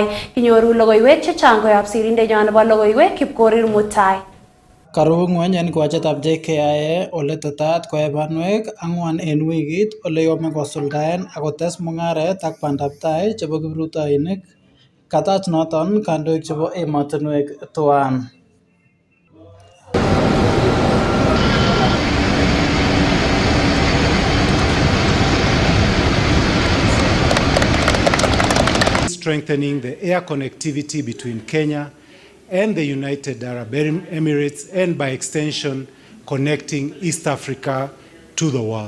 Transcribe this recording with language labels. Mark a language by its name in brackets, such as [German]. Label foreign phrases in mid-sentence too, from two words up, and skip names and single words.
[Kalenjin] Kinyoru logoiwek chechang koyob sirindenyo nebo logoiwek Chepkorir Mutai. Karu ng'weny en kiwachetab JKIA ole tetat koe banwek 4 en wikit ole yome kosuldaen akotes mung'aret ak bandab tai chebo kiprutoinik. Katach noton kandoik chebo emotinwek tuan. [English] Strengthening the air connectivity between Kenya and the United Arab Emirates, and by extension connecting East Africa to the world.